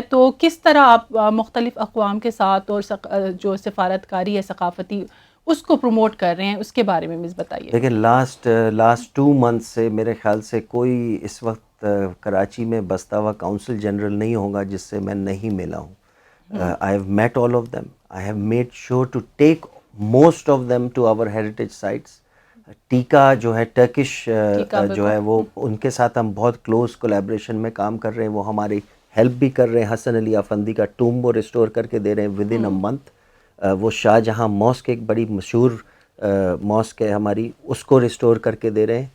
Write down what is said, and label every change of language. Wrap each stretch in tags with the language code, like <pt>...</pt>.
<ur>تو کس طرح آپ مختلف اقوام کے ساتھ اور جو سفارت کاری ہے ثقافتی اس کو پروموٹ کر رہے ہیں, اس کے بارے میں بتائیے. دیکھیں</ur> <en>last 2 months</en> <ur>سے میرے خیال سے کوئی اس وقت کراچی میں بستا ہوا کونسل جنرل نہیں ہوگا جس سے میں نہیں ملا ہوں.</ur> <en>I have met all of them. I have made sure to take most of them to our heritage sites.</en> <ur>ٹیکا جو ہے ٹرکش جو ہے وہ ان کے ساتھ ہم بہت کلوز کولیبریشن میں کام کر رہے ہیں. وہ ہماری ہیلپ بھی کر رہے ہیں. حسن علی افندی کا ٹومب وہ ریسٹور کر کے دے رہے ہیں</ur> <en>With in a month.</en> <ur>وہ شاہ جہاں ماسک ایک بڑی مشہور ماسک ہے ہماری, اس کو ریسٹور کر کے دے رہے ہیں.</ur>